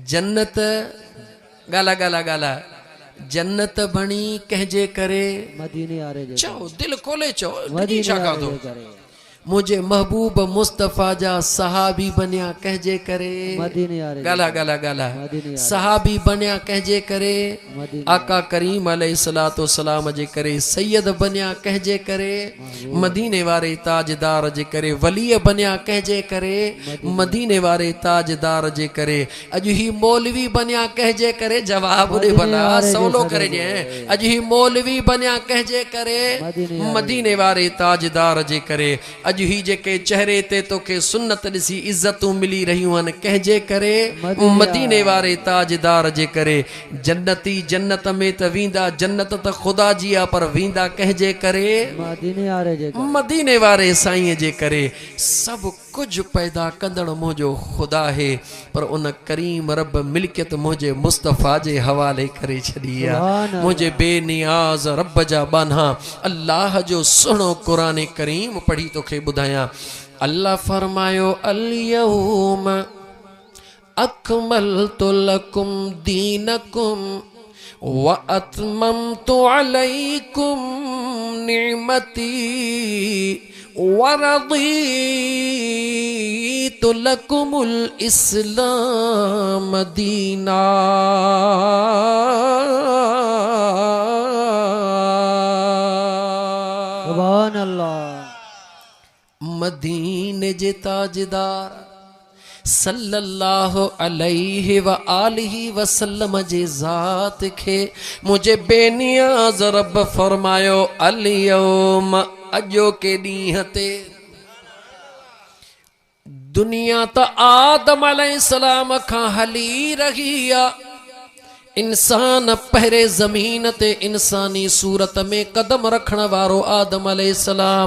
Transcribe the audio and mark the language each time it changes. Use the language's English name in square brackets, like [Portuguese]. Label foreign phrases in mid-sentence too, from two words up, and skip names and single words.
[Sindhi] जन्नत ॻाल्हा ॻाल्हा ॻाल्हा जन्नत बणी कंहिंजे करे? मदीने वारे जे चओ, दिल खोले चओ, मदीने छा वारे दो जे करे। मुझे महबूब मुस्तफ़ा जा सहाबी बनिया कहजे करे? मदीने वारे गाला गाला गाला मदीने वारे। सहाबी बनिया कहजे करे? मदीने आका करीम [Arabic] عليه الصلاة والسلام [Sindhi] जे करे। सैयद बनिया कहजे करे? मदीने वारे ताजदार जे करे। वली बनिया कहजे करे? मदीने वारे ताजदार जे करे। अॼु ही मौलवी बनिया कहजे करे? जवाब दे भला, सवलो करे ॾे। अॼु ही मौलवी बनिया कहजे करे? मदीने वारे ताजदार जे करे। अॼु ही जेके चेहरे ते तोखे सुन्नत ॾिसी इज़तूं मिली रहियूं आहिनि कंहिंजे करे? मदीने वारे ताजदार जे करे। जन्नती जन्नत में त वेंदा, जन्नत त ख़ुदा जी आहे, पर वेंदा कंहिंजे करे? मदीने वारे जे करे। मदीने वारे साईं जे करे। सभु कुझु पैदा कंदड़ मुंहिंजो ख़ुदा है, पर उन करीम रब मिल्कियत मुंहिंजे मुस्तफ़ा जे हवाले करे छॾी आहे। मुंहिंजे बेनियाज़ रब जा बाना अल्लाह जो सुहिणो क़ुरान करीम पढ़ी तोखे ॿुधायां। अल्लाह फरमायो [Arabic] اليوم أكملت لكم دينكم وأتممت عليكم نعمتي ورضيت لكم الإسلام دينا. سبحان الله. [Sindhi] मदीने जे ताजदार [Arabic] صلى الله عليه وآله وسلم [Sindhi] जे ज़ात खे मुझे बेनियाज़ रब फरमायो अल-यौम अजो के ॾींहं ते। दुनिया त आदम अलैहिस्सलाम खां हली रही आहे। इंसान पहरे ज़मीन ते इंसानी सूरत में कदम रखण वारो आदम अलैहिस्सलाम।